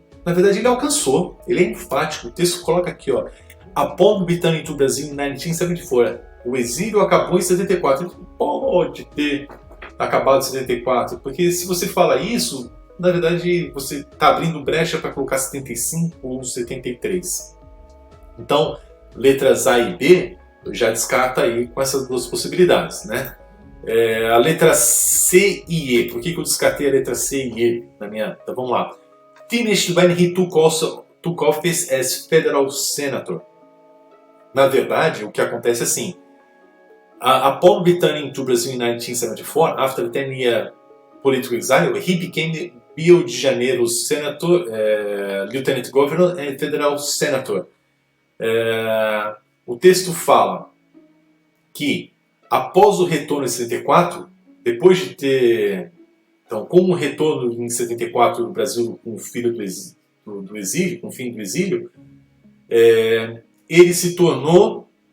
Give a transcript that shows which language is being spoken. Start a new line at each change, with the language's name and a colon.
Portuguese: Na verdade, ele alcançou. Ele é enfático. O texto coloca aqui, ó.
English: Upon returning to Brazil in 1974.
Portuguese: O exílio acabou em 74. Ele pode ter acabado em 74. Porque se você fala isso, na verdade, você está abrindo brecha para colocar 75 ou 73. Então, letras A e B, eu já descarto aí com essas duas possibilidades, né? A letra C e E. Por que eu descartei a letra C e E? Então, vamos lá.
English: Finished when he took office as federal senator.
Portuguese: Na verdade, o que acontece é assim.
English: Upon returning to Brazil in 1974, after 10-year political exile, he became Rio de Janeiro's senator, lieutenant governor and federal senator.
Portuguese: O texto fala que após o retorno em 74, depois de ter... Então, com o retorno em 74 do Brasil com o filho do exílio, com o fim do exílio, ele se tornou